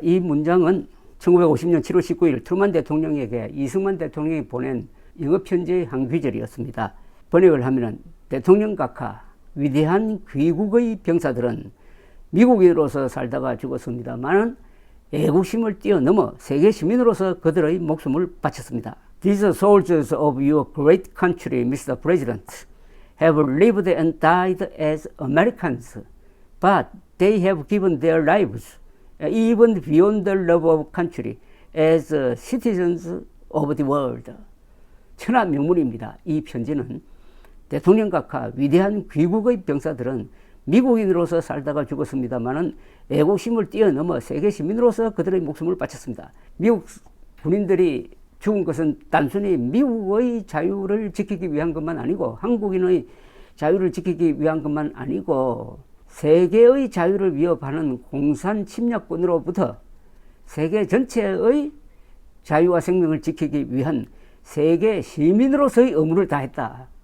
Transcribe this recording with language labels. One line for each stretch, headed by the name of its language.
Korean: 이 문장은 1950년 7월 19일 트루만 대통령에게 이승만 대통령이 보낸 영어편지의 한 귀절이었습니다. 번역을 하면은 대통령 각하 위대한 귀국의 병사들은 미국인으로서 살다가 죽었습니다만 애국심을 뛰어넘어 세계 시민으로서 그들의 목숨을 바쳤습니다.
English: These soldiers of your great country, Mr. President, have lived and died as Americans, but they have given their lives, even beyond the love of country, as citizens of the world.
Korean: 천하 명문입니다. 이 편지는 대통령 각하 위대한 귀국의 병사들은 미국인으로서 살다가 죽었습니다마는 애국심을 뛰어넘어 세계 시민으로서 그들의 목숨을 바쳤습니다. 미국 군인들이 죽은 것은 단순히 미국의 자유를 지키기 위한 것만 아니고 한국인의 자유를 지키기 위한 것만 아니고 세계의 자유를 위협하는 공산 침략군으로부터 세계 전체의 자유와 생명을 지키기 위한 세계 시민으로서의 의무를 다했다.